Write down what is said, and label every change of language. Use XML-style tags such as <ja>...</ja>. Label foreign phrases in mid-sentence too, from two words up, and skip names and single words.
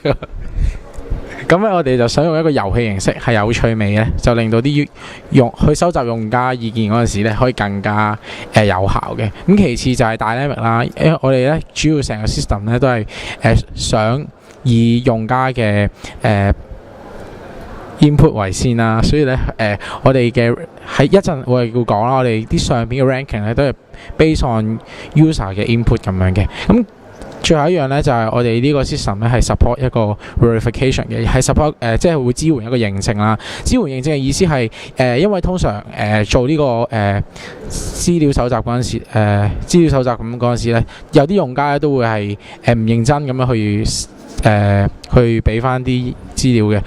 <yue>咁咧，我哋就想用一個遊戲形式，係有趣味嘅，就令到啲去收集用家意見嗰陣時咧，可以更加有效嘅。咁其次就係 dynamic 啦，因為我哋咧主要成個 system 咧都係想以用家嘅input 為先啦，所以咧我哋嘅喺一陣我哋會講啦，我哋啲相片嘅 ranking 咧都係</yue> <en>based on user</en> <yue>嘅 input 咁樣嘅。咁最後一樣咧就係我哋呢個 system 咧係 support 一個 verification 嘅，係 support 即係會支援一個認證啦。支援認證嘅意思係因為通常做呢個資料搜集嗰陣時，資料搜集咁嗰陣時咧，有啲用家咧都會係唔認真咁樣去俾翻啲資料嘅。</yue>